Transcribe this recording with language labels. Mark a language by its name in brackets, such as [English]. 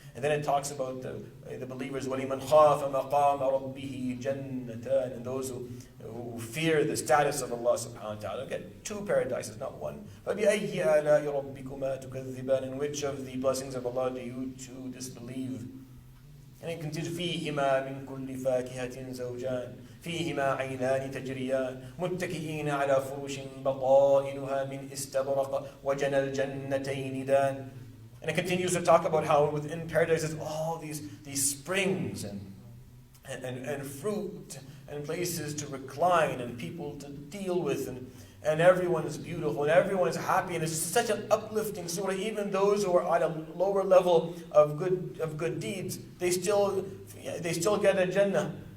[English] And then it talks about the believers, وَلِمَنْ خَافَ مَقَامَ رَبِّهِ جَنَّتَانِ. And those who fear the status of Allah subhanahu wa ta'ala get two paradises, not one. [Arabic] فَبِأَيِّ آلَاءِ رَبِّكُمَا تُكَذِّبَانِ. [English] In which of the blessings of Allah do you too disbelieve? [Arabic] And it continues, فِيهِمَا مِنْ كُلِّ فَاكِهَةٍ زَوْجَانِ فيهما عينان تجريان متكئين على فرش بطائنها من استبرق وجنى الجنتين دان. [English] And it continues to talk about how within paradise there's all these springs and fruit and places to recline and people to deal with, and everyone is beautiful and everyone is happy, and it's such an uplifting surah. Even those who are at a lower level of good deeds, they still get a Jannah.